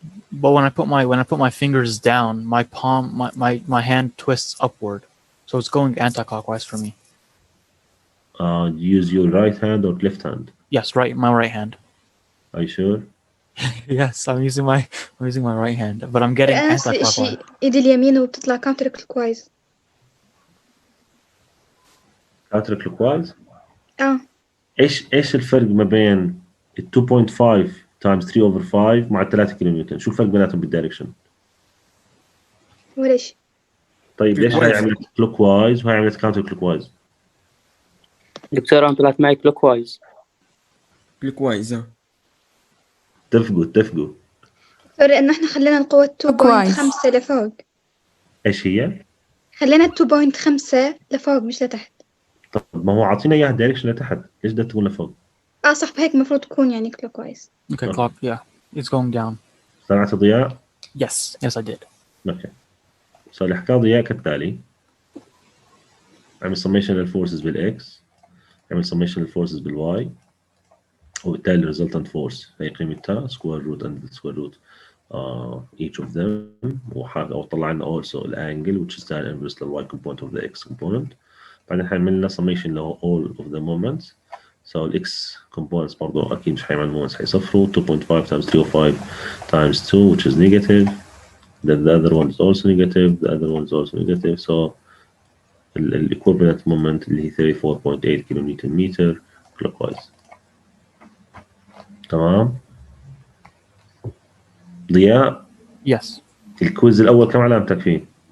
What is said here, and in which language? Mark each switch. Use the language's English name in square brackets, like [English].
[English] But when I put my fingers down, my palm, my hand twists upward, so it's going anti-clockwise for me. Use your right hand or left hand? Yes, my right hand. Are you sure? Yes, I'm using my right hand, but I'm getting anti-clockwise. [Arabic] إيدي اليمين وبتطلع counter clockwise. [English] counter clockwise؟ [Arabic] ايش الفرق ما بين ال 2.5 times 3 over 5 مع 3 كيلو نيوتن؟ شو الفرق بيناتهم بالدايركشن؟ ولا شيء. طيب ليش هاي عملت كلوك وايز وهاي عملت كاونتر كلوك وايز؟ دكتور انا طلعت معي كلوك وايز. كلوك وايز اتفقوا دكتور لأنه احنا خلينا القوة 2.5 لفوق. ايش هي؟ خلينا 2.5 لفوق مش لتحت. طب ما هو عاطينا اياها دايركشن لتحت، ليش بدها تكون لفوق؟ صح، بهيك المفروض تكون يعني كلوك وايز. [English] Okay, clock, yeah. It's going down. [Arabic] سمعت ضياء؟ [English] Yes, I did. [Arabic] اوكي. So اللي حكاه ضياء كالتالي. اعمل summation للفورسز بالاكس، اعمل summation للفورسز بالواي، [English] وبالتالي resultant force [Arabic] هي قيمتها [English] square root and square root each of them. [Arabic] وطلع لنا [English] also الانجل which is tan inverse لل y component of the x component. بعدين حنعمل summation له all of the moments. So ال x components [Arabic] برضو أكيد مش حيعمل [English] moments حيصفروا 2.5 times 305 times 2 which is negative. Then the other one is also negative. The other one is also negative. So ال equivalent moment اللي هي 34.8 kilonewton متر clockwise. [Arabic] تمام. ضياء. [English] Yes. [Arabic] الكويز الأول كم علامتك فيه؟